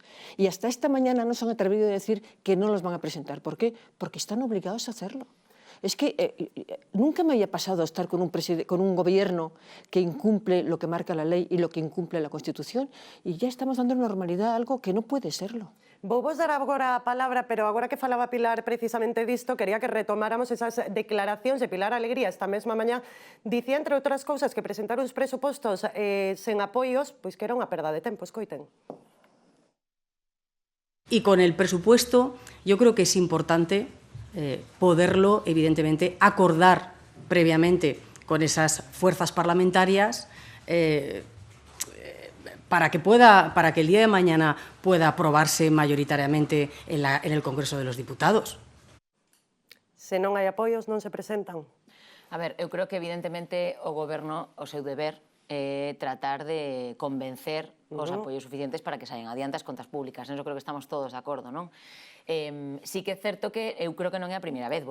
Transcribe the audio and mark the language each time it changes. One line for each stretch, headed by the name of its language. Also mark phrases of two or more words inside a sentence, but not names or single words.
Spanish: Y hasta esta mañana no se han atrevido a decir que no los van a presentar. ¿Por qué? Porque están obligados a hacerlo. Es que nunca me había pasado estar con un gobierno que incumple lo que marca la ley y lo que incumple la Constitución, y ya estamos dando normalidad a algo que no puede serlo.
Galician: Vou vos dar agora a palabra, pero agora que falaba Pilar precisamente disto, quería que retomáramos esas declaracións de Pilar Alegría esta mesma mañá. Dicía, entre outras cousas, que presentar uns presupostos sen apoios, pois que era unha perda de tempo, escoiten.
Spanish: Y con el presupuesto yo creo que es importante poderlo, evidentemente, acordar previamente con esas fuerzas parlamentarias para que el día de mañana pueda aprobarse mayoritariamente en el Congreso de los Diputados.
Galician: Se non hai apoios, non se presentan. A ver, eu creo que evidentemente o Goberno, o seu deber, tratar de convencer os apoios suficientes para que saian adiante as contas públicas. Eso creo que estamos todos de acordo, non? Sí que é certo que eu creo que non é a primeira vez.